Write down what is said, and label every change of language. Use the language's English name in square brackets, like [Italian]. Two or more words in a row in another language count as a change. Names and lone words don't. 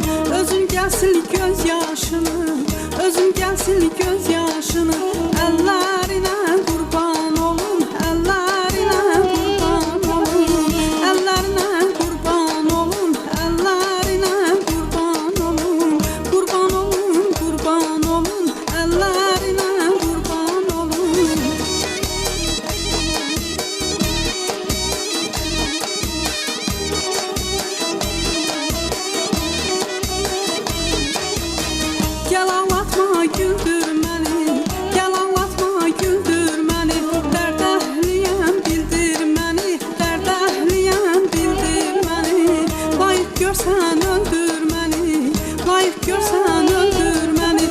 [Turkish] Özün gelsin göz yaşını, özün gelsin göz yaşını, ellerine kurban olun, ellerine kurban olun, ellerine kurban olun, ellerine kurban olun, kurban olun, kurban olun, ellerine kurban olun. [Azerbaijani] Gel anlatma güldür məni, gel anlatma güldür məni, dərd əhliyəm bildir məni, dərd əhliyəm bildir məni. Layık görsən öldür məni, layık görsən öldür məni.